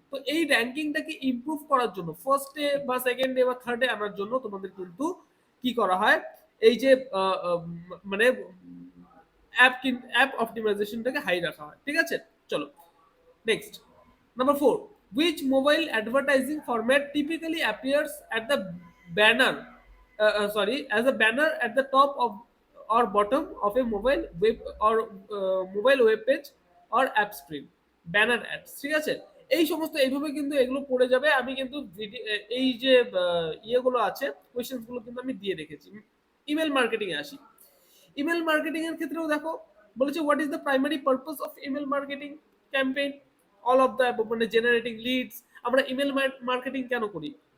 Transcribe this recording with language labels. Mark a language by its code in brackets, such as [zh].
[bn] তো এই র্যাঙ্কিংটাকে ইমপ্রুভ করার জন্য, ফার্স্টে বা সেকেন্ডে বা থার্ডে আনার জন্য তোমাদের কিন্তু কি করা হয়, এই যে মানে অ্যাপ অপটিমাইজেশনটাকে হাই রাখা হয়, ঠিক আছে। [en] চলো next, number 4, which mobile advertising format typically appears at the banner, as a banner at the top of or bottom of a mobile web or mobile web page or app screen? [bn] Banner ads, ঠিক আছে। এই সমস্ত এইভাবে কিন্তু এগুলো পড়ে যাবে। আমি কিন্তু এই যে ইয়েগুলো আছে, কোয়েশ্চেন্স গুলো কিন্তু আমি দিয়ে রেখেছি। ইমেল মার্কেটিং এ আসি। ইমেল মার্কেটিং এর ক্ষেত্রেও দেখো বলেছে, [en] What is the primary purpose of email marketing campaign? All of the [bn] মানে জেনারেটিং লিডস। আমরা ইমেল মার্কেটিং কেন করি?